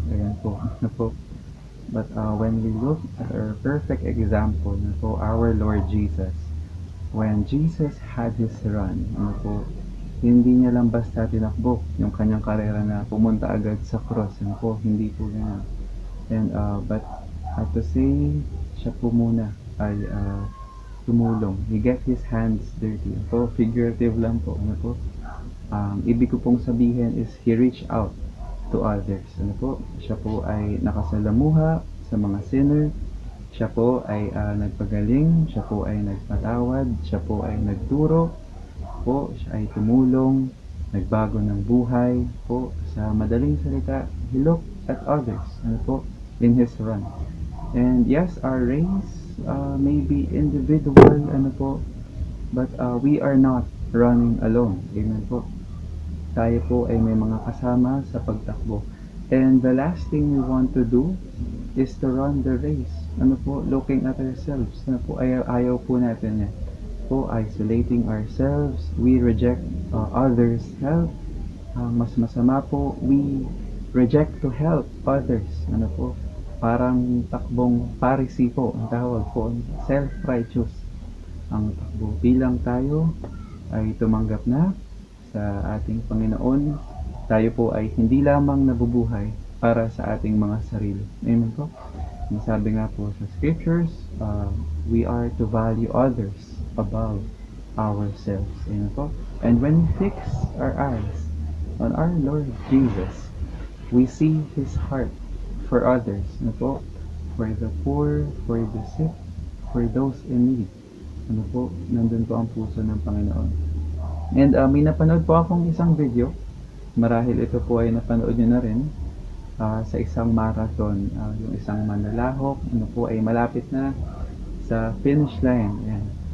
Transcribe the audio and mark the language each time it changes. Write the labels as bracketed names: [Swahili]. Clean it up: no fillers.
[Filipino] Ayan po, ano po. [English] But when we look at our perfect example, [Filipino] ano po, [English] our Lord Jesus, when Jesus had His run, [Filipino] ano po, hindi niya lang basta tinakbo yung kanyang karera na pumunta agad sa cross, ano po, hindi po ganyan. [English] And, but to say, [Filipino] siya po muna ay tumulong. [English] He get his hands dirty. [Filipino] So, figurative lang po. Ano po? Ibig ko pong sabihin [English] is he reached out to others. [Filipino] Ano po? Siya po ay nakasalamuha sa mga sinner. Siya po ay nagpagaling. Siya po ay nagpatawad. Siya po ay nagturo. Po, siya ay tumulong. Nagbago ng buhay. Po, sa madaling salita, [English] he looked at others. [Filipino] Ano po? [English] In his run. And yes, our race may be individual, ano po, but we are not running alone. Amen po. [Filipino] Tayo po ay may mga kasama sa pagtakbo. [English] And the last thing we want to do is to run the race. [Filipino] Ano po, [English] looking at ourselves. [Filipino] Ano po, ayaw po natin yan. [English] Po, isolating ourselves, we reject others' help. [Filipino] Mas masama po, [English] we reject to help others. [Filipino] Ano po, parang takbong Pharisee po ang tawag po, self-righteous ang takbo. Bilang tayo ay tumanggap na sa ating Panginoon, tayo po ay hindi lamang nabubuhay para sa ating mga sarili. Amen po. Sabi nga po sa scriptures, [English] we are to value others above ourselves. Amen po. And when we fix our eyes on our Lord Jesus, we see His heart for others, ano po, for the poor, for the sick, for those in need. [Filipino] Ano po, nandun po ang puso ng Panginoon. And may napanood po akong isang video, marahil ito po ay napanood nyo na rin, sa isang marathon, yung isang manlalahok, ano po, ay malapit na sa finish line. Ayan.